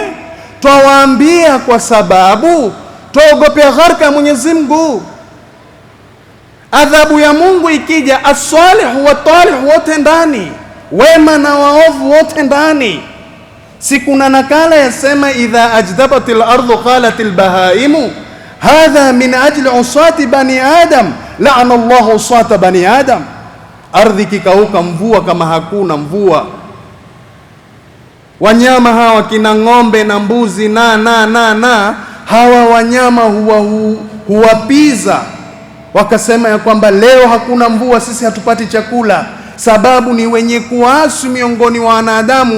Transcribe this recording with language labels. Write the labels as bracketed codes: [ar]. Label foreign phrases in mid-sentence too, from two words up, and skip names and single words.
[sw] Twawaambia kwa sababu twaogopea gharka ya Mwenyezi Mungu. Adhabu ya Mungu ikija, [ar] الصالح والطالح [sw] wote ndani, wema na waovu wote ndani. Sikuna nakala yasema, [ar] إذا أجدبت الأرض قالت البهائم هذا من أجل عصاة بني آدم لعن الله عصاة بني آدم la'ana Allahu usata bani adam. [sw] Ardhi kikauka, mvua kama hakuna mvua, wanyama hawa kina ng'ombe na mbuzi na hawa wanyama huwapiza, wakasema ya kwamba leo hakuna mvua, sisi hatupati chakula, sababu ni wenye kuasi miongoni wa wanadamu.